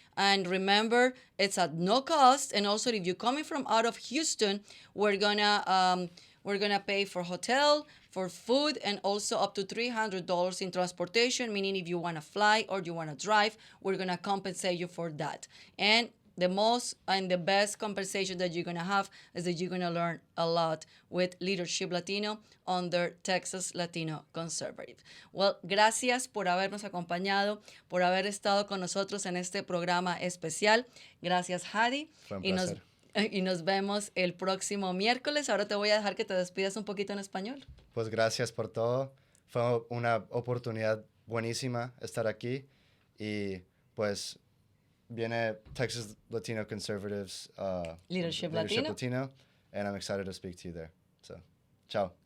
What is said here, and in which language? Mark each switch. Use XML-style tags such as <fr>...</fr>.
<en>And remember, it's at no cost. And also, if you're coming from out of Houston, we're gonna pay for hotel, for food, and also up to $300 in transportation. Meaning, if you wanna fly or you wanna drive, we're gonna compensate you for that. And the most and the best compensation that you're gonna have is that you're gonna learn a lot with Leadership Latino under Texas Latino Conservative.</en> <es>Well, gracias por habernos acompañado, por haber estado con nosotros en este programa especial. Gracias, Hadi. Fue un placer. Y nos vemos el próximo miércoles. Ahora te voy a dejar que te despidas un poquito en español. Pues gracias por todo. Fue una oportunidad buenísima estar aquí y pues viene Texas Latino Conservatives Leadership Latino.</es> <en>and I'm excited to speak to you there. So, ciao.</en>